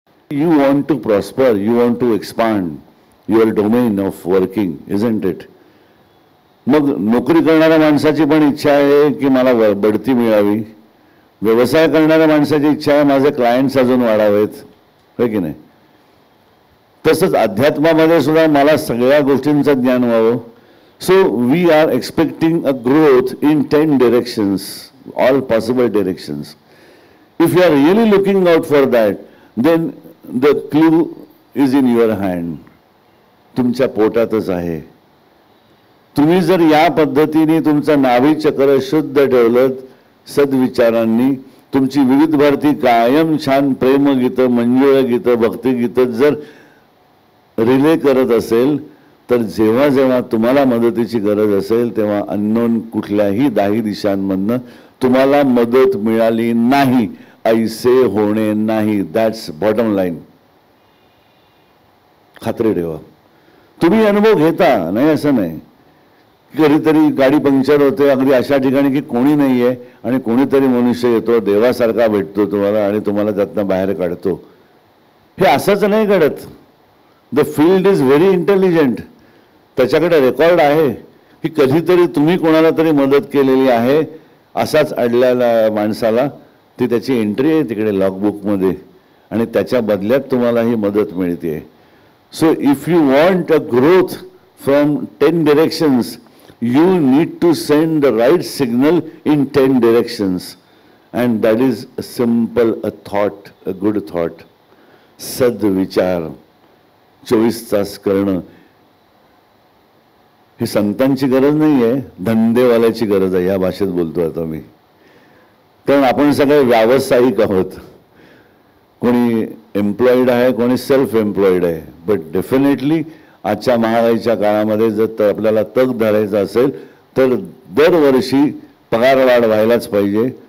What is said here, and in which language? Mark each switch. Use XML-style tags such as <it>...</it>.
<en>You want to prosper, you want to expand your domain of working, isn't it?</en> <mr>मग नोकरी करणाऱ्या माणसाची पण इच्छा आहे की मला बढती मिळावी. व्यवसाय करणाऱ्या माणसाची इच्छा आहे माझे क्लायंट्स अजून वाढावेत, है की नाही? तसंच अध्यात्मामध्ये सुद्धा मला सगळ्या गोष्टींचं ज्ञान व्हावं.</mr> <en>So we are expecting a growth in 10 directions, all possible directions. If you are really looking out for that, then the clue is in your hand.</en> <mr>तुमच्या पोटातच आहे. तुम्ही जर या पद्धतीने तुमचं नाभी चक्र शुद्ध ठेवलं सद्विचारांनी, तुमची विविध भारती कायम छान प्रेमगीतं, मंजुळ गीतं, भक्तिगीतं जर रिले करत असेल, तर जेव्हा जेव्हा तुम्हाला मदतीची गरज असेल तेव्हा अननोन कुठल्याही 10 दिशांमधनं तुम्हाला मदत मिळाली नाही ऐसे होणे नाही.</mr> <en>That's bottom line.</en> <mr>खात्री ठेवा. तुम्ही अनुभव घेता, नाही असं नाही. कधीतरी गाडी पंक्चर होते अगदी अशा ठिकाणी की कोणी नाही आहे आणि कोणीतरी मनुष्य येतो, देवासारखा भेटतो तुम्हाला आणि तुम्हाला त्यातनं बाहेर काढतो. हे असंच नाही घडत.</mr> <en>The field is very intelligent.</en> <mr>त्याच्याकडे रेकॉर्ड आहे की कधीतरी तुम्ही कोणाला तरी मदत केलेली आहे. असाच अडलेल्या माणसाला ती त्याची एंट्री आहे तिकडे लॉगबुकमध्ये आणि त्याच्या बदल्यात तुम्हाला ही मदत मिळते.</mr> <en>So if you want a growth from 10 directions, you need to send the right signal in 10 directions, and that is a simple thought, a good thought.</en> <mr>सद्विचार 24 तास करणं ही संतांची गरज नाही आहे, धंदेवाल्याची गरज आहे. या भाषेत बोलतो आता मी, कारण आपण सगळे व्यावसायिक आहोत. कोणी एम्प्लॉईड आहे, कोणी सेल्फ एम्प्लॉईड आहे.</mr> <en>but definitely</en> <mr>आजच्या महागाईच्या काळामध्ये जर आपल्याला तग धरायचं असेल तर दरवर्षी पगारवाढ व्हायलाच पाहिजे.</mr>